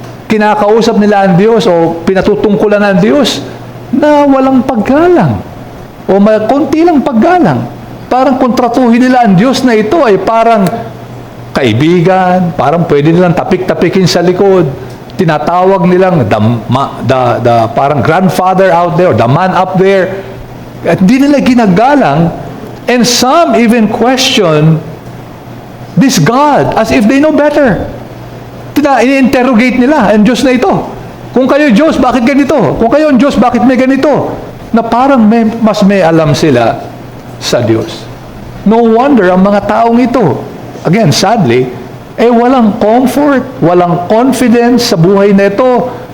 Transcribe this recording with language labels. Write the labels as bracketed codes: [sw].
[tl] Kinakausap nila ang Diyos o pinatutungkulan ng Diyos na walang paggalang o may konti lang paggalang. Parang kontratuhin nila ang Diyos na ito ay parang kaibigan, parang pwede nilang tapik-tapikin sa likod. Tinatawag nilang [en] the parang grandfather out there, the man up there. [tl] At di nila ginagalang. [en] And some even question this God as if they know better. [tl] Ini-interrogate nila ang Diyos na ito. Kung kayo Diyos, bakit ganito? Kung kayo ang Diyos, bakit may ganito? Na parang mas may alam sila sa Diyos. [en] No wonder [tl] ang mga taong ito, again, sadly, walang comfort, walang confidence sa buhay na ito.